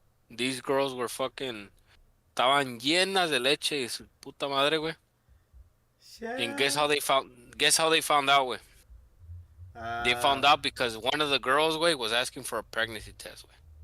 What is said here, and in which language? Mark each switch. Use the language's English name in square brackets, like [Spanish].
[English] These girls were fucking. [Spanish] Estaban llenas de leche y su puta madre, güey. [English] And guess how they found out, güey. They found out because one of the girls, güey, was asking for a pregnancy test, güey.